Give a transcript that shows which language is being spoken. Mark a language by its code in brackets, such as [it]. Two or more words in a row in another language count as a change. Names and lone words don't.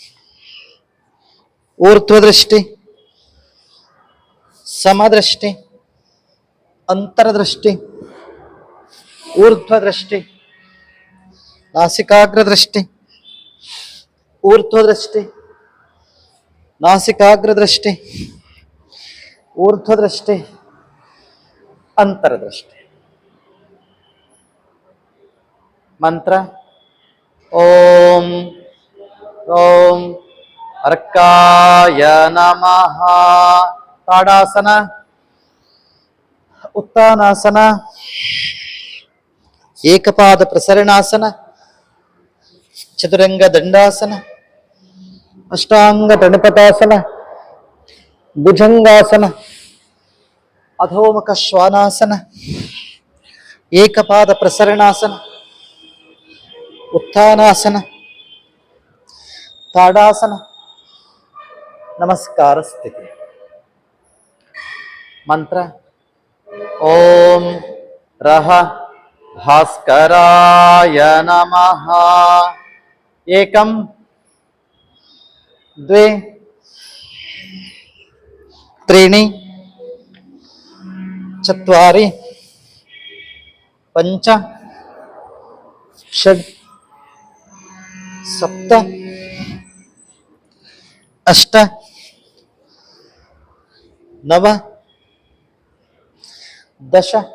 [sa] ऊर्ध्वदृष्टि समदृष्टि अंतरदृष्टि ऊर्ध्वदृष्टि नासिकाग्रदृष्टि ऊर्ध्वदृष्टि नासिकाग्रदृष्टि ऊर्ध्वदृष्टि अंतरदृष्टि। मंत्र ओम ಓಂ ಅರ್ಕಾಯ ನಮಃ. ತಾಡಾಸನ, ಉತ್ತಾನಾಸನ, ಏಕಪಾದ ಪ್ರಸರಣಾಸನ, ಚತುರಂಗ ದಂಡಾಸನ, ಅಷ್ಟಾಂಗ ಪ್ರಣಪತಾಸನ, ಭುಜಂಗಾಸನ, ಅಧೋಮುಖ ಶ್ವಾನಾಸನ, ಏಕಪಾದ ಪ್ರಸರಣಾಸನ, ಉತ್ಥಾನಾಸನ, ತಾಡಾಸನ, ನಮಸ್ಕಾರ ಸ್ಥಿತಿ. ಮಂತ್ರ ಓಂ ರಹ ಭಾಸ್ಕರಾಯ ನಮಃ. ಏಕಂ ದ್ವೇ ತ್ರೀಣಿ ಚತ್ವಾರಿ ಪಂಚ ಷಡ್ ಸಪ್ತ ಅಷ್ಟ ನವ ದಶ.